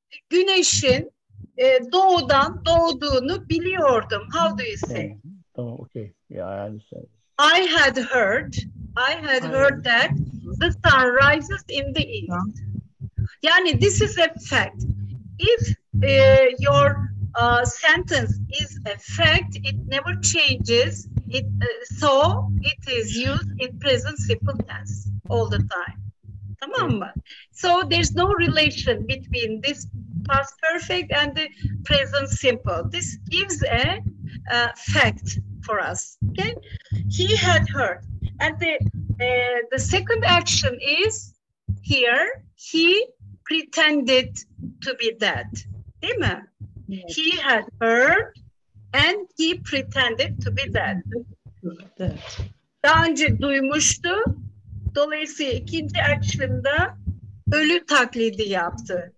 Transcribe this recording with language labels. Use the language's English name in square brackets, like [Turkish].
[Turkish] Güneşin doğudan doğduğunu biliyordum. [English] How do you say? Oh, okay. Yeah, I understand. I had heard that the sun rises in the east. Yani this is a fact. If your sentence is a fact, it never changes. So it is used in present simple tense all the time. [Turkish] Tamam mı? [English] So there's no relation between this past perfect and the present simple. This gives a fact for us. Okay? He had heard. And the second action is here. He pretended to be dead. [Turkish] Değil mi? Evet. [English] He had heard and he pretended to be dead. [Turkish] Evet. Daha önce duymuştu. Dolayısıyla ikinci action'da ölü taklidi yaptı.